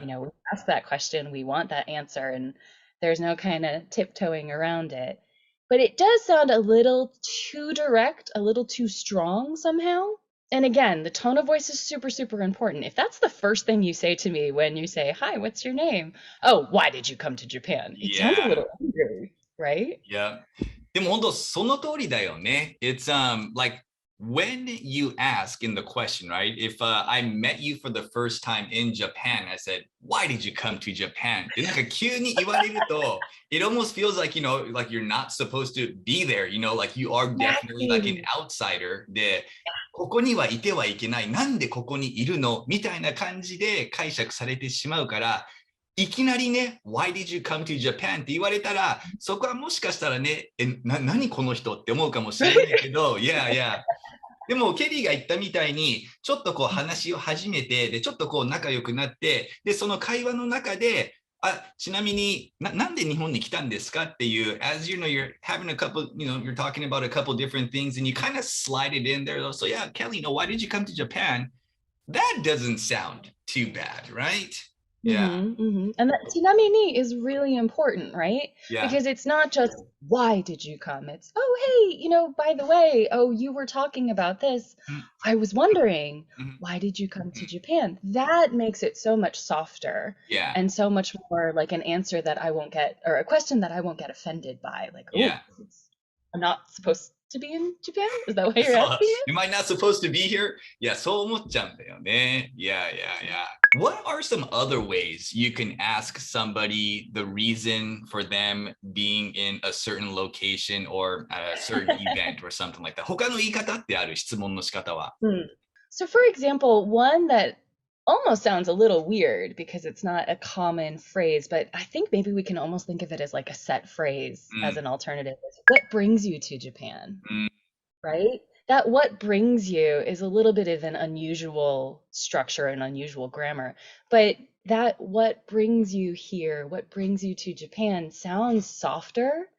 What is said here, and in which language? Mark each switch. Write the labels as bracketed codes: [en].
[en] We ask that question, we want that answer, and there's no kind of tiptoeing around it. But it does sound a little too direct, a little too strong somehow. And again, the tone of voice is super, super important. If that's the first thing you say to me when you say, "Hi, what's your name?" "Oh, why did you come to Japan?" It sounds a Yeah. little angry, right? Yeah. [ja] でも本当その通りだよね. [en] It's like when you ask in the question, right? If I met you for the first time in Japan, I said, why did you come to Japan? [ja] でなんか急に言われると [en] it almost feels like, like you're not supposed to be there, like you are definitely like an Exactly. [ja] outsider で、ここにはいてはいけない。なんでここにいるのみたいな感じで解釈されてしまうから、いきなりね、 [en] Why did you come to Japan? [ja] って言われたら、そこはもしかしたらね、何この人って思うかもしれないけど、いやいや、でもケリーが言ったみたいに、ちょっとこう話を始めて、で、ちょっとこう仲良くなって、で、その会話の中で、ちなみになんで日本に来たんですかっていう、 [en] as you're having a couple, you're talking about a couple different things and you kind of slide it in there. So yeah, Kelly, why did you come to Japan? That doesn't sound too bad, right? Yeah, And that tsunami is really important, right? yeah. Because it's not just why did you come? It's oh hey, by the way, oh you were talking about this. Mm, I was wondering, mhm, why did you come to mhm. Japan? That makes it so much softer Yeah, and so much more like an answer that I won't get or a question that I won't get offended by. Like, oh, yeah. I'm not supposed to be in Japan? Is that why you're So, asking me? am I not supposed to be here? [ja] Yeah, そう思っちゃうんだよね. [en] Yeah, yeah, yeah. What are some other ways you can ask somebody the reason for them being in a certain location or at a certain event or something like that? [ja] 他の言い方ってある質問の仕方は。 Hmm. [en] So, for example, one that almost sounds a little weird because it's not a common phrase, but I think maybe we can almost think of it as like a set phrase う as ん、 an alternative. Is what brings you to Japan, うん、 right? That what brings you is a little bit of an unusual structure and unusual grammar, but that what brings you here, what brings you to Japan sounds softer,